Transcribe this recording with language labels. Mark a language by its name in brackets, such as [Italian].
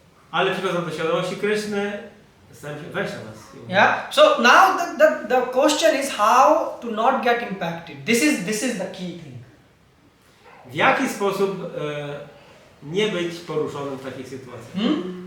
[Polish] Ale przychodząc do świadomości Kryszny, stałem się Vaishnavas. [English] Yeah. So now the question is how to not get impacted. This is the key thing. [Polish] W jaki sposób nie być poruszonym w takich sytuacjach?